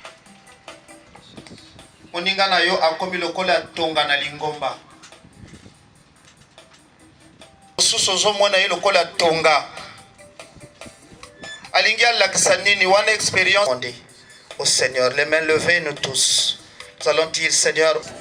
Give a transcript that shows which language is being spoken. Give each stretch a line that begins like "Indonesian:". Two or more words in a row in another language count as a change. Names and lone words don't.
Lingala: moninga na yo akomi lokola tonga na lingomba suso zo mona ye lokola tonga alingi alakisa nini wana
French: expérience au Seigneur les mains levées nous tous nous allons dire Seigneur.